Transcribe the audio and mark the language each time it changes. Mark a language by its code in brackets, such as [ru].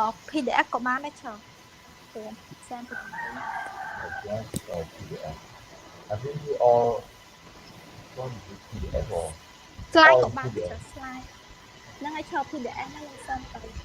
[km] PDF ក៏បានដែរ sir. [en] Send to Okay. So PDF. I think we all want the PDF or slide all [km] ក៏បាន [en] PDF. [km] sir slide ហ្នឹងហើយ sir PDF ហ្នឹងខ្ញុំ send ទៅ